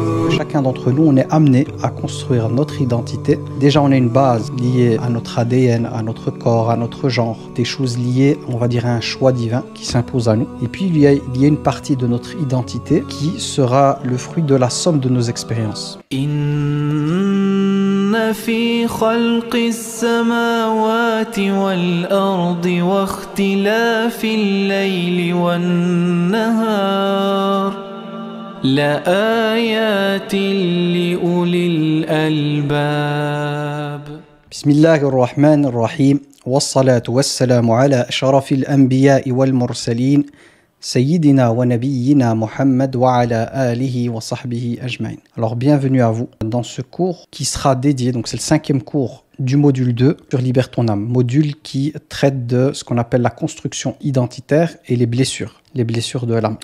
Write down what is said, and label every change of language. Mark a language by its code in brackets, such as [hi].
[fr] Chacun d'entre nous, on est amené à construire notre identité. Déjà, on a une base liée à notre ADN, à notre corps, à notre genre, des choses liées, on va dire, à un choix divin qui s'impose à nous. Et puis, il y a une partie de notre identité qui sera le fruit de la somme de nos expériences. [ar] إن في خلق السماوات والأرض واختلاف الليل والنهار لآيات لأولي الألباب. بسم الله الرحمن الرحيم والصلاة والسلام على أشرف الأنبياء والمرسلين Sayyidina wa nabiyyina Muhammad wa ala alihi wa sahbihi ajma'in. [fr] Alors bienvenue à vous dans ce cours qui sera dédié, donc c'est le 5e cours du module 2 sur Libère ton âme, module qui traite de ce qu'on appelle la construction identitaire et les blessures de l'âme.